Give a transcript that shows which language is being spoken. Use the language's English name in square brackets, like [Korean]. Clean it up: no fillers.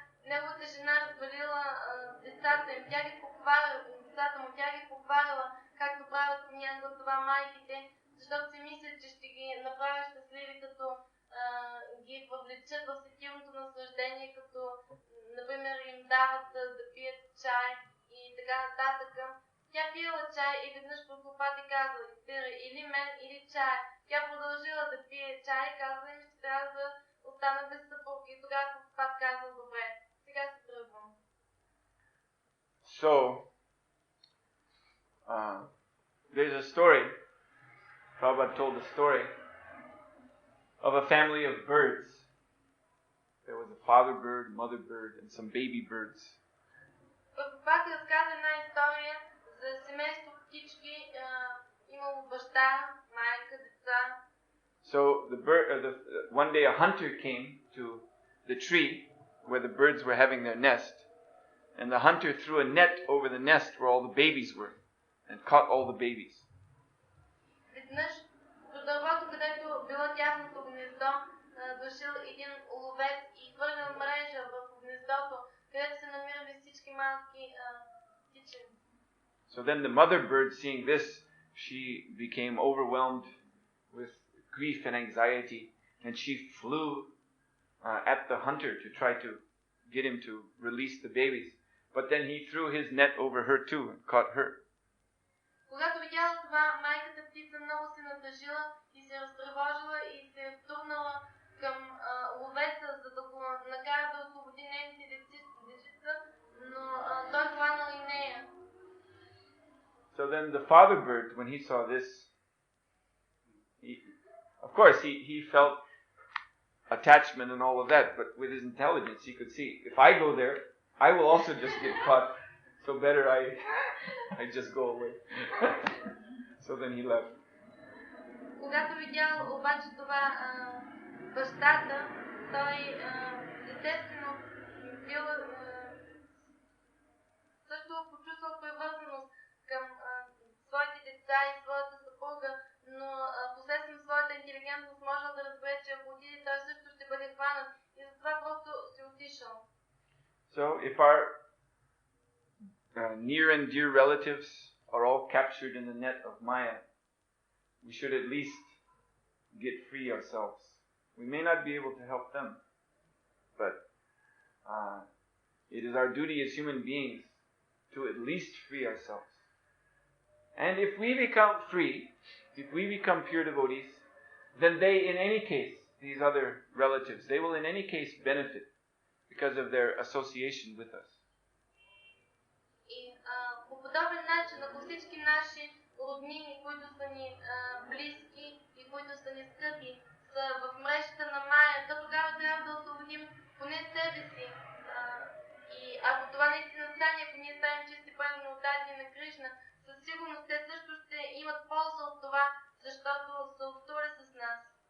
[Bulgarian] неговата жена развалила децата им, децата му, тя ги похвалила, както правят понякога това майките, защото си мислят, че ще ги направят щастливи, като ги въвлечат в сетивното наслаждение, като, например, им дават да пият чай и така нататък. Тя пила чай и веднъж Прабхупад и казва, или мен, или чай. Тя продължила да пие чай и казва им, че трябва да остана без съпруг. И тогава Прабхупад казва, добре, сега се тръгвам. [English] So, there's a story, Prabhupada told a story of a family of birds. There was a father bird, mother bird, and some baby birds. [Bulgarian] Прабхупад разказа една история за семейство птички, имало баща, майка, деца. [English] So one day a hunter came to the tree where the birds were having their nest, and the hunter threw a net over the nest where all the babies were, and caught all the babies. [Bulgarian] Веднъж до дървото, където било тяхното гнездо, дошъл един ловец и хвърлял мрежа в гнездото, където се намирали всички малки птички. [English] So then the mother bird, seeing this, she became overwhelmed with grief and anxiety, and she flew at the hunter to try to get him to release the babies. But then he threw his net over her too and caught her. [Bulgarian] Когато видяла това, майката птица много се натъжила и се разтревожила и се втурнала към ловеца, за да го накара да освободи нейните дечица, но той хванал и нея. [English] So then the father bird, when he saw this, of course he felt attachment and all of that, but with his intelligence he could see, if I go there, I will also just get caught, so better I just go away. So then he left. [Bulgarian] Когато видял обаче това бащата, той естествено бил също почувствал привързаност към своите деца и своята съпруга, но посредством своята интелигентност можел да разбере, че ако отиде, той също ще бъде хванат и затова просто се отишъл. [English] So if our near and dear relatives are all captured in the net of Maya, we should at least get free ourselves. We may not be able to help them, but it is our duty as human beings to at least free ourselves. And if we become free, if we become pure devotees, then they, in any case, these other relatives, they will in any case benefit because of their association with us. [Bulgarian] И по подобен начин, ако всички наши роднини, които са ни близки и които са ни скъпи, са в мрежата на Майя, то тогава трябва да освободим поне себе си. И ако това наистина стане, ако ние станем чисти правилно отдадени на Кришна, със сигурност те също ще имат полза от това, защото са общували с нас.